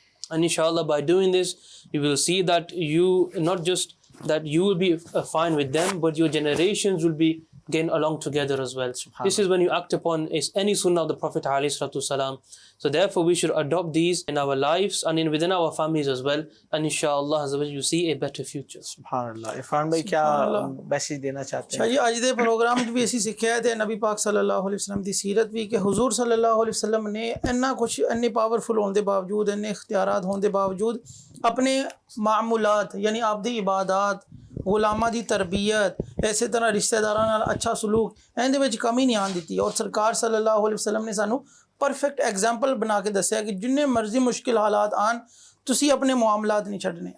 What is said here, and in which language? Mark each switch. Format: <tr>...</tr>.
<en>And inshallah, by doing this, you will see that you, not just that you will be fine with them, but your generations will be getting along together as well. This is when you act upon any sunnah of the Prophet ﷺ. So therefore we should adopt these in our lives and within our families as well, and inshallah you see a better future.</en> <ur>سبحان اللہ. عرفان بھائی کیا message دینا چاہتے ہیں؟</ur> <pa>جی اج دے programme وچ بھی اسی سکھیا تے نبی پاک صلی اللہ علیہ وسلم دی سیرت بھی کہ حضور صلی اللہ علیہ وسلم نے اتنا کچھ اتنے پاورفل ہون دے باوجود اتنے اختیارات ہون دے باوجود اپنے معمولات یعنی آپ دی عبادات غلاماں دی تربیت ایسے طرح رشتہ داراں نال اچھا سلوک اندے وچ کمی نہیں آن دتی اور سرکار صلی اللہ علیہ وسلم نے سانو پرفیکٹ ایگزامپل بنا کے دسیا کہ جننے مرضی مشکل حالات آن تسی اپنے معاملات نہیں چھڈنے.</pa>